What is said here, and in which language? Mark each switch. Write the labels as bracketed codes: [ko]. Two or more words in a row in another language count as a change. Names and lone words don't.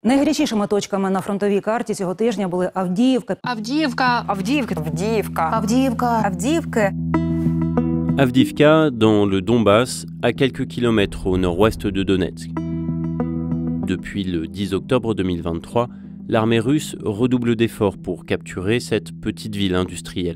[uk] Найгарячішими точками на фронтовій карті цього тижня були Авдіївка. [fr] Avdiivka, dans le Donbass, à quelques kilomètres au nord-ouest de Donetsk. Depuis le 10 octobre 2023, l'armée russe redouble d'efforts pour capturer cette petite ville industrielle.